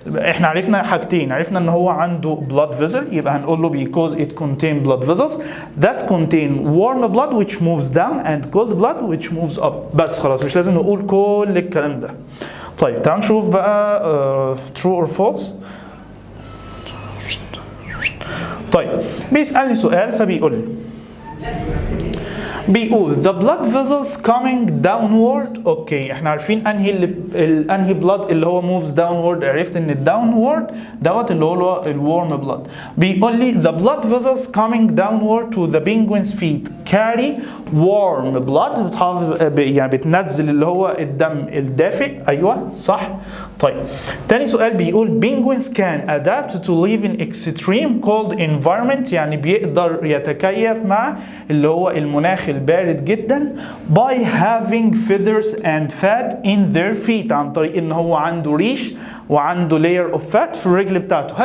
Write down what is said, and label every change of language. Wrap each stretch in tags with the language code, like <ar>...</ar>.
<ar>احنا عرفنا حاجتين، عرفنا ان هو عنده blood vessel، يبقى هنقول له</ar> <en>because it contain blood vessels that contain warm blood which moves down and cold blood which moves up.</en> <ar>بس خلاص، مش لازم نقول كل الكلام ده. طيب تعال نشوف بقى</ar> <en>true or false.</en> <ar>طيب بيسألني سؤال، فبيقول لي</ar> <en>the blood vessels coming downward.</en> <ar>اوكي، احنا عارفين انهي blood اللي هو</ar> <en>moves downward.</en> <ar>عرفت ان downward دوت اللي هو</ar> <en>الورم blood.</en> <ar>بيقول لي</ar> <en>the blood vessels coming downward to the penguin's feet carry warm blood،</en> <ar>بتحافظ يعني بتنزل اللي هو الدم الدافئ. ايوه صح. طيب تاني سؤال بيقول</ar> <en>penguins can adapt to live in extreme cold environment،</en> <ar>يعني بيقدر يتكيف مع اللي هو المناخ البارد جدا</ar> <en>by having feathers and fat in their feet،</en> <ar>عن طريق ان هو عنده ريش وعنده</ar> <en>layer of fat</en> <ar>في الرجل بتاعته.</ar>